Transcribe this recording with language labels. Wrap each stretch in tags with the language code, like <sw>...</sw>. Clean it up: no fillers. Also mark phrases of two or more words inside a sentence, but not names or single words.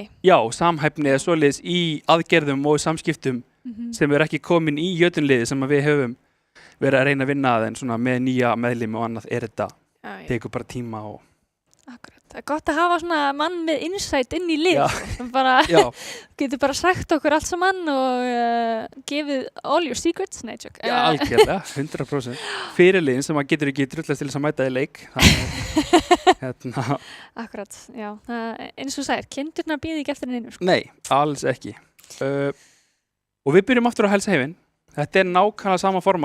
<is>já, samhæfni eða svoleiðis í aðgerðum og samskiptum sem er ekki komin í jötunliði sem að við höfum verið að reyna að vinna að en svona með nýja meðlimi og annað er þetta, tekur bara tíma og Akkurat. Það er gott að hafa svona mann með insight inn í lið. Já. Sem bara, já, getur bara sagt okkur allt saman og gefið</is> <en>all your secrets.</en> <is>Nei, tjók. já, algjörlega, 100%. Fyrirliðin sem að getur ekki drullast til þess að mæta í leik. Hérna, Akkurat, já. Eins og sagðir, kindurnar býði ekki eftir neinu. Sko. nei, alls ekki. Og við byrjum aftur á Helsheiminn. Þetta er nákvæmlega sama format.</is>